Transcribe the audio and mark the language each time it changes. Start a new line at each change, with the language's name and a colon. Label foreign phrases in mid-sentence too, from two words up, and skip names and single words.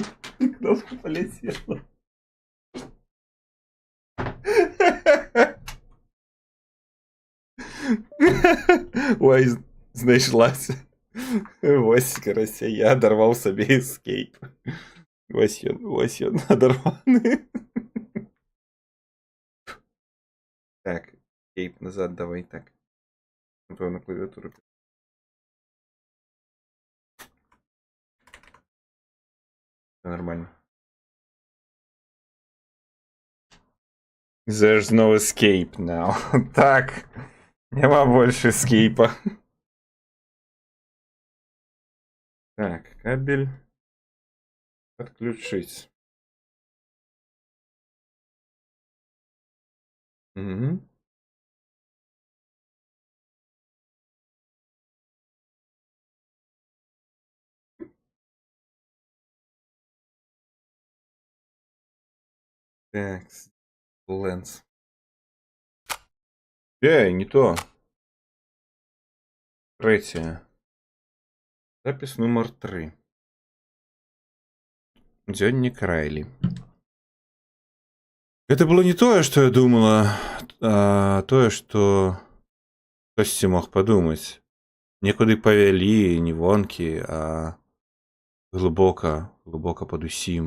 Russian: Кнопка полетела.
Ukrainian: Ой, знайшлася.
Belarusian: Вось, карася, я адарваў сабе escape. Вось ён адарваны. Так, escape назад давай, так.
Ukrainian: Напевно, клавиатуру. Нормально.
English: There's no escape now.
Russian: Так, нема больше эскейпа. Так, кабель подключить. Угу. Так, Lens. Не то. Третья. Запись номер 3.
Belarusian: Дзённік Райлі.
Russian: Это было
Belarusian: не тое, што я думала, а тое, што хтосьці мог падумаць. Некуды павялі не вонкі, а глыбока пад усім.